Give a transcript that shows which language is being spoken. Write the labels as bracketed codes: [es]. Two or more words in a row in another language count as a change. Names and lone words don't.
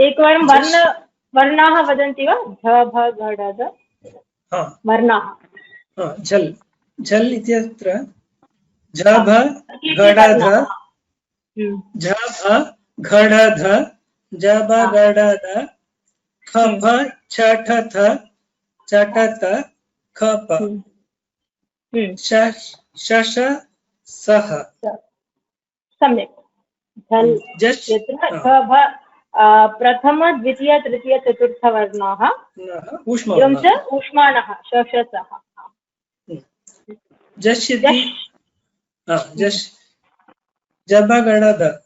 [sa] एकवारं वर्णाः वदन्ति वा? झ भ घ ढ ध वर्णाः। झल् इत्यत्र झ भ घ ढ ध झ भ घ ढ ध ज ब घ ढ ध ख भ छ ठ थ च ट त ख प श श सह। सम्यक्। झल् यत्र भ प्रथम द्वितीय तृतीय चतुर्थ वर्णाः एवं च ऊष्माणः शशसः। जश् इति जबगणद